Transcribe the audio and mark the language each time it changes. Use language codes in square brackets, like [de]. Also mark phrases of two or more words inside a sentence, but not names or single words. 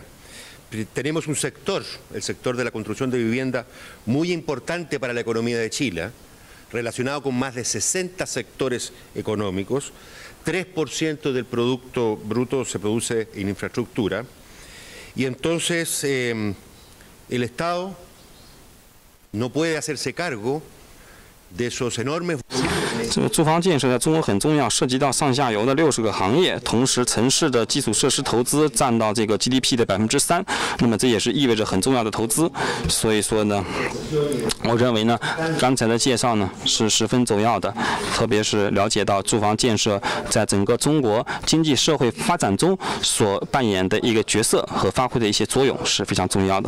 [es] Tenemos un sector, el sector de la construcción de vivienda, muy importante para la economía de Chile, relacionado con más de 60 sectores económicos. 3% del Producto Bruto se produce en infraestructura. Y entonces el Estado no puede hacerse cargo de esos enormes [zh] 这个住房建设在中国很重要，涉及到上下游的60个行业，同时城市的基础设施投资占到这个 GDP 的3%，那么这也是意味着很重要的投资。所以说呢，我认为呢，刚才的介绍呢是十分重要的，特别是了解到住房建设在整个中国经济社会发展中所扮演的一个角色和发挥的一些作用是非常重要的。